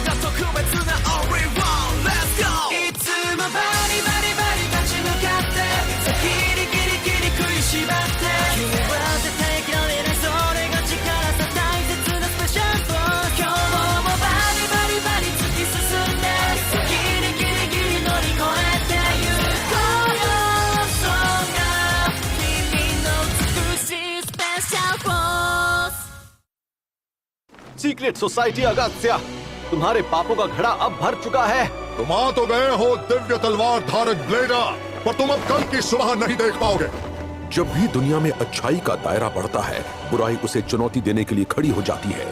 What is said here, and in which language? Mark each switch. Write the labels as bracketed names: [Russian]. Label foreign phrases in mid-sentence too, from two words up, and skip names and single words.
[Japanese] が特別な [English] Only One Let's Go [Japanese] いつもバリバリバリ立ち向かってギリギリギリ食いしばって君は絶対嫌われないそれが力さ大切なスペシャルフォー今日もバリバリバリ突き進んでギリギリギリ乗り越えてゆこうよそんな君の美しいスペシャルフォー [Hindi] सीक्रेट सोसाइटी अगस्त्या, तुम्हारे पापों का घड़ा अब भर चुका है। तुम आ तो गए हो दिव्य तलवार धारक ब्लेडर, पर तुम अब कल की सुबह नहीं देख पाओगे। जब भी दुनिया में अच्छाई का दायरा बढ़ता है, बुराई उसे चुनौती देने के लिए खड़ी हो जाती है।